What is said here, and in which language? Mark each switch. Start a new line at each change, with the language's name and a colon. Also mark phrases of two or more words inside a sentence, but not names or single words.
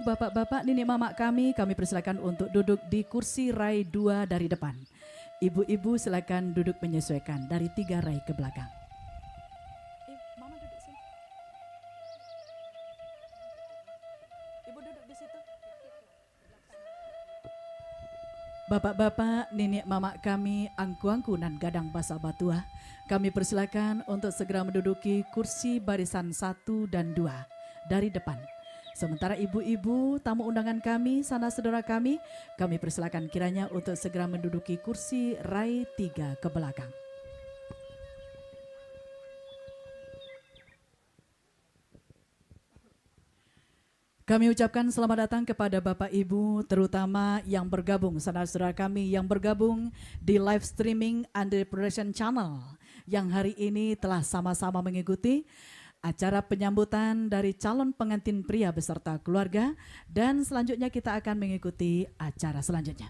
Indonesian: bapak-bapak, nenek mamak kami persilakan untuk duduk di kursi rai 2 dari depan. Ibu-ibu silakan duduk menyesuaikan dari 3 rai ke belakang. Mama duduk sini. Ibu duduk di situ. Bapak-bapak, nenek mamak kami, angku-angku dan
Minangkabau: gadang basa batua,
Indonesian: kami persilakan untuk segera menduduki kursi barisan 1 dan 2. dari depan. Sementara ibu-ibu tamu undangan kami, sanak saudara kami persilakan kiranya untuk segera menduduki kursi rai 3 ke belakang. Kami ucapkan selamat datang kepada Bapak Ibu, terutama yang bergabung, saudara-saudara kami yang bergabung di
English: live streaming
Indonesian: Andre Production Channel, yang hari ini telah sama-sama mengikuti acara penyambutan dari calon pengantin pria beserta keluarga, dan selanjutnya kita akan mengikuti acara selanjutnya.